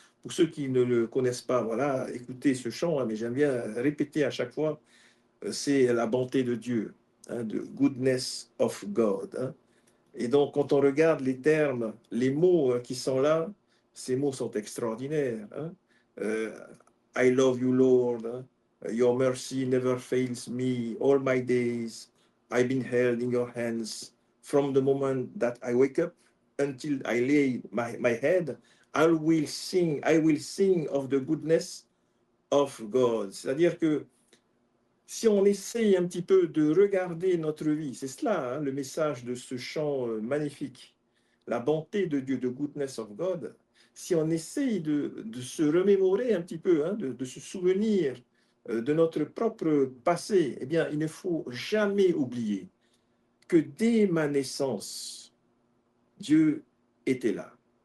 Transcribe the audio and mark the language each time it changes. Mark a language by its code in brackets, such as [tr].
[fr] Pour ceux qui ne le connaissent pas, voilà, écoutez ce chant, hein, mais j'aime bien répéter à chaque fois, c'est la bonté de Dieu, hein, [en] the goodness of God. [fr] Hein. Et donc, quand on regarde les termes, les mots qui sont là, ces mots sont extraordinaires. Hein. [en] I love you, Lord. Your mercy never fails me. All my days, I've been held in your hands. From the moment that I wake up until I lay my head, I will sing of the goodness of God. [fr] C'est-à-dire que si on essaye un petit peu de regarder notre vie, c'est cela hein, le message de ce chant magnifique, la bonté de Dieu, [en] the goodness of God. [fr] Si on essaye de se remémorer un petit peu, hein, de se souvenir de notre propre passé, eh bien, il ne faut jamais oublier que dès ma naissance, Dieu était là.